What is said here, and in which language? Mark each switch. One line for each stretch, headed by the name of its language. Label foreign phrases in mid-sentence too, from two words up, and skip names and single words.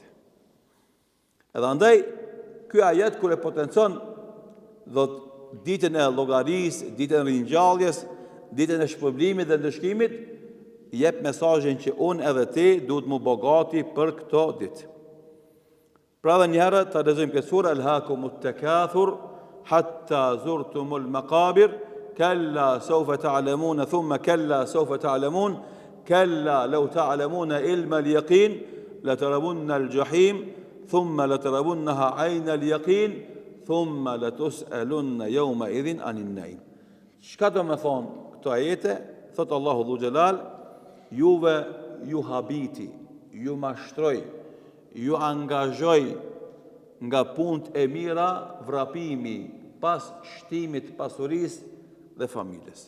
Albanian: Edhe andaj, ky ajet kër e potencon do ditën e llogaris, ditën e ringjalljes, ditën e shpërblimit dhe ndëshkimit, jep mesazhin që unë edhe ti duhet mu bogati për këto ditë. Pra dhe njëherë të lexojmë këtë surë,
Arabic: ألهاكم التكاثر حتى زرتم المقابر كلا سوف تعلمون ثم كلا سوف تعلمون thumma kalla sawfa ta'lamun كلا لو تعلمون علم اليقين لترون الجحيم ثم لترونها عين اليقين ثم لتسألن يومئذ عن النعيم.
Albanian: Çka do me thonë këto ajete? Thotë Allahu Dhu Xhelal, juve ju habiti, ju mashtroj, ju angazhoj nga punët e mira vrapimi pas shtimit pasurisë dhe familjes.